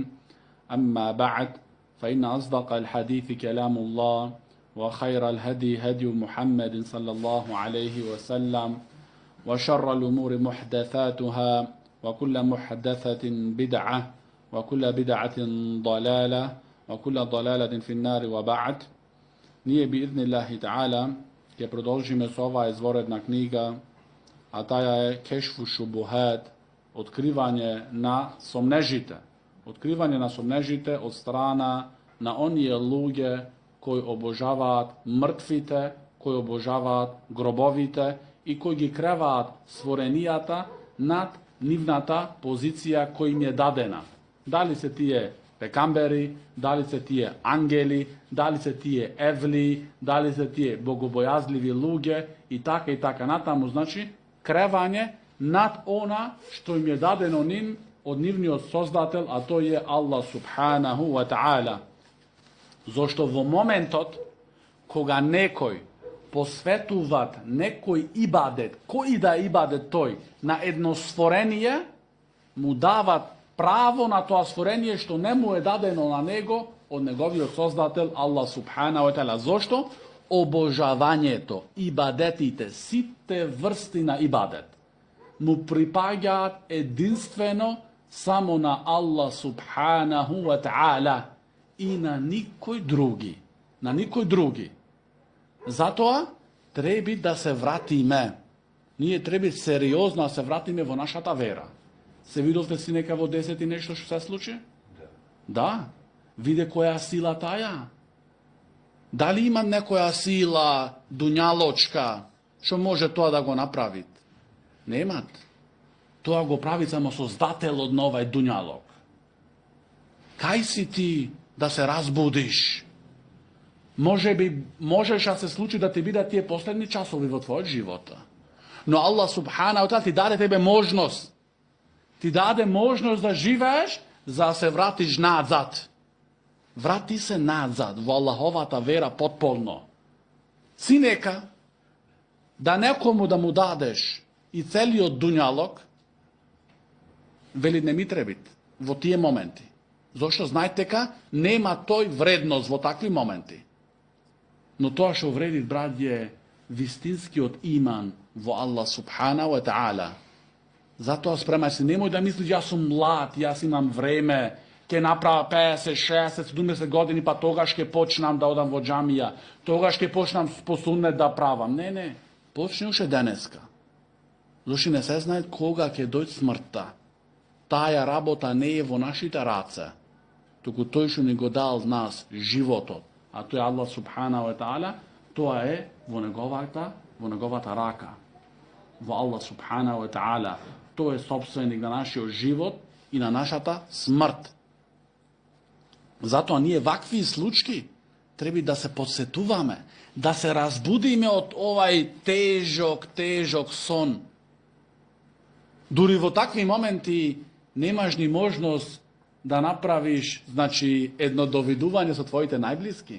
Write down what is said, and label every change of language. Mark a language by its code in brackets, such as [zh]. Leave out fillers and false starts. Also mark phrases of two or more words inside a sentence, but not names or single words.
[ar] أما بعد، فإن أصدق الحديث كلام الله، وخير الهدي هدي محمد صلى الله عليه وسلم، وشر الأمور محدثاتها، وكل محدثة بدعة، وكل بدعة ضلالة، وكل ضلالة في النار. وبعد. [mk] Nije [ar] بإذن الله تعالى [mk] je продолжиме со ова изворедна книга, а таја е Кешфу шубухат, откривање на сомнежите. Откривање на сомнежите од страна на оние луѓе кои обожаваат мртвите, кои обожаваат гробовите и кои ги креваат створенијата над нивната позиција кој им е дадена. Дали се тие пекамбери, дали се тие ангели, дали се тие евли, дали се тие богобојазливи луѓе и така натаму, значи кревање над она што им е дадено ним од нивниот создател, а тој е [ar] الله سبحانه وتعالى. [mk] Зошто во моментот кога некој посветуваат некој ибадет, кој да ибадет тој, на едно створение, му дават право на тоа створение што не му е дадено на него од неговиот создател [ar] الله سبحانه وتعالى. [mk] Зошто? Обожавањето, ибадетите, сите врсти на ибадет му припаѓаат единствено само на [ar] الله سبحانه وتعالى [mk] и на никој други. На никој други. Затоа треба да се вратиме. Ние треба сериозно да се вратиме во нашата вера. Се видовте си нека во 10 нешто што се случи? Да. Виде која сила таја. Дали има некоја сила дуњалочка што може тоа да го направи? Немат. Тоа го прави само создателот на овај дуњалок. Кај си ти да се разбудиш? Можеш да се случи да ти бидат тие последни часови во твојот живот. Но [ar] الله سبحانه وتعالى [mk] ти даде тебе можност. Ти даде можност да живееш за да се вратиш назад. Врати се назад во Аллаховата вера потполно. Синека да некому да му дадеш и целиот дуњалок, вели не ми требит во тие моменти. Зошто знаете дека нема тој вредност во такви моменти. Но тоа што вреди, браќе, вистинскиот иман во [ar] الله سبحانه وتعالى. [mk] Затоа спремај се, немој да мислиш јас сум млад, јас имам време, ќе направа 50, 60, 70 години, па тогаш ќе почнам да одам во џамија, тогаш ќе почнам по суннет да правам. Не, почни уште денеска. Зошто не се знае кога ќе дојде смртта. Таа работа не е во нашите раце, туку тој што ни го дал нас животот, а тој [ar] الله سبحانه وتعالى, [mk] тоа е во неговата рака. Во [ar] الله سبحانه وتعالى. [mk] Тој е собственик на нашиот живот и на нашата смрт. Затоа ние вакви случаи треба да се подсетуваме, да се разбудиме од овај тежок сон. Дури во такви моменти немаш ни можност да направиш, значи, едно довидување со твоите најблиски.